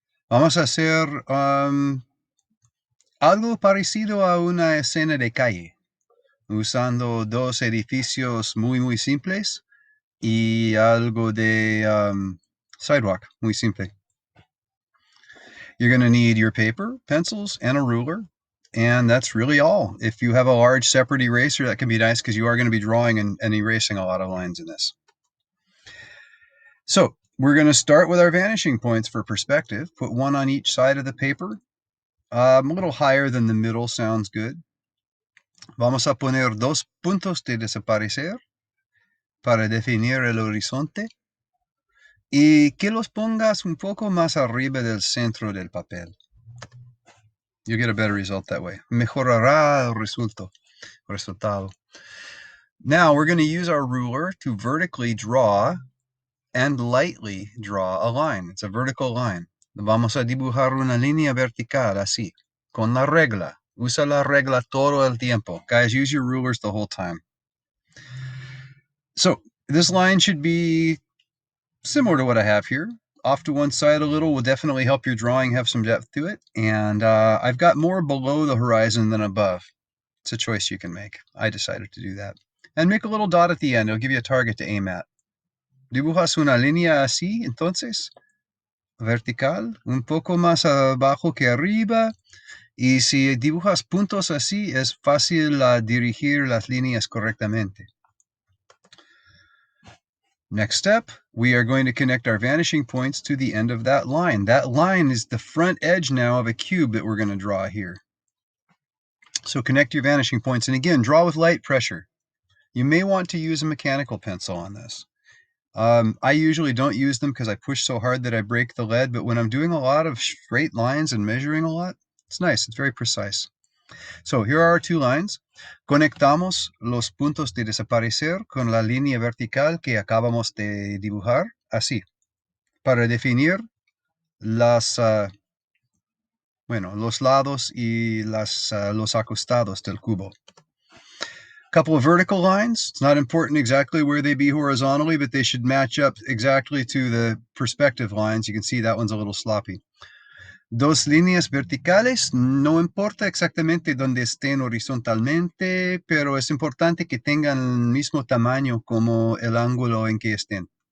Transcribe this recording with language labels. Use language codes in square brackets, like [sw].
[es] Vamos a hacer algo parecido a una escena de calle, usando dos edificios muy simples y algo de sidewalk, muy simple. [en] You're going to need your paper, pencils, and a ruler, and that's really all. If you have a large separate eraser, that can be nice because you are going to be drawing and erasing a lot of lines in this. So we're going to start with our vanishing points for perspective. Put one on each side of the paper. A little higher than the middle sounds good. [es] Vamos a poner dos puntos de desaparecer para definir el horizonte. Y que los pongas un poco más arriba del centro del papel. [en] You'll get a better result that way. [es] Mejorará el resultado. [en] Now we're going to use our ruler to vertically draw and lightly draw a line. It's a vertical line. [es] Vamos a dibujar una línea vertical así, con la regla. Usa la regla todo el tiempo. [en] Guys, use your rulers the whole time. So this line should be similar to what I have here. Off to one side a little will definitely help your drawing have some depth to it. And I've got more below the horizon than above. It's a choice you can make. I decided to do that. And make a little dot at the end. It'll give you a target to aim at. [es] Dibujas una línea así, entonces, vertical, un poco más abajo que arriba. Y si dibujas puntos así, es fácil dirigir las líneas correctamente. [en] Next step, we are going to connect our vanishing points to the end of that line. That line is the front edge now of a cube that we're going to draw here. So connect your vanishing points. And again, draw with light pressure. You may want to use a mechanical pencil on this. I usually don't use them because I push so hard that I break the lead, but when I'm doing a lot of straight lines and measuring a lot, it's nice. It's very precise. So here are our two lines. [es] Conectamos los puntos de desaparecer con la línea vertical que acabamos de dibujar, así, para definir los lados y los acostados del cubo. [en] Couple of vertical lines. It's not important exactly where they be horizontally, but they should match up exactly to the perspective lines. You can see that one's a little sloppy. [es] Dos líneas verticales, no importa exactamente dónde estén horizontalmente, pero es importante que tengan el mismo tamaño como el ángulo en que estén.